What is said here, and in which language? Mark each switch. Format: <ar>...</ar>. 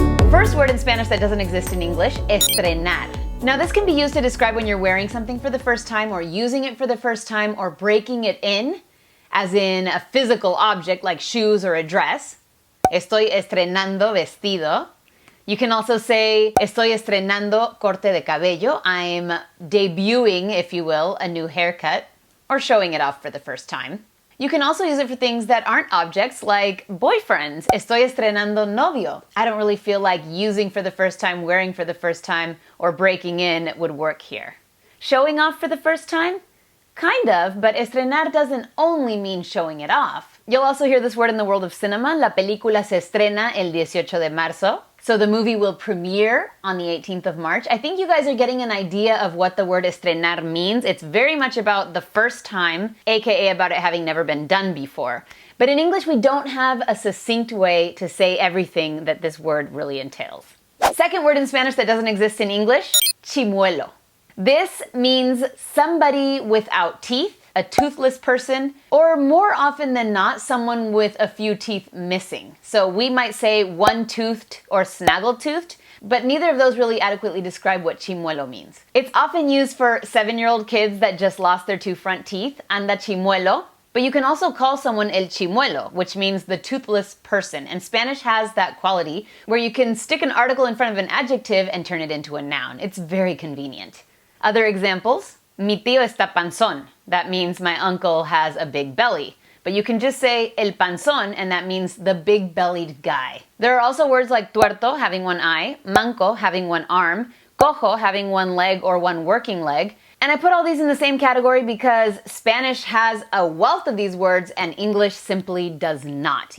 <en>First word in Spanish that doesn't exist in English, estrenar. Now this can be used to describe when you're wearing something for the first time or using it for the first time or breaking it in, as in a physical object like shoes or a dress.</en> <es>Estoy estrenando vestido.</es> <en>You can also say,</en> <es>estoy estrenando corte de cabello.</es> <en>I'm debuting, if you will, a new haircut, or showing it off for the first time. You can also use it for things that aren't objects, like boyfriends.</en> <es>Estoy estrenando novio.</es> <en>I don't really feel like using for the first time, wearing for the first time, or breaking in would work here. Showing off for the first time? Kind of, but estrenar doesn't only mean showing it off. You'll also hear this word in the world of cinema.</en> <es>La película se estrena el 18 de marzo.</es> <en>So the movie will premiere on the 18th of March. I think you guys are getting an idea of what the word estrenar means. It's very much about the first time, aka about it having never been done before. But in English, we don't have a succinct way to say everything that this word really entails. Second word in Spanish that doesn't exist in English, chimuelo. This means somebody without teeth, a toothless person, or more often than not, someone with a few teeth missing. So we might say one-toothed or snaggle-toothed, but neither of those really adequately describe what chimuelo means. It's often used for 7-year-old kids that just lost their 2 front teeth,</en> <es>anda chimuelo,</es> <en>but you can also call someone el chimuelo, which means the toothless person. And Spanish has that quality where you can stick an article in front of an adjective and turn it into a noun. It's very convenient. Other examples,</en> <es>mi tío está panzón.</es> <en>That means my uncle has a big belly. But you can just say el panzón, and that means the big-bellied guy. There are also words like tuerto, having one eye, manco, having one arm, cojo, having one leg or one working leg. And I put all these in the same category because Spanish has a wealth of these words and English simply does not.</en>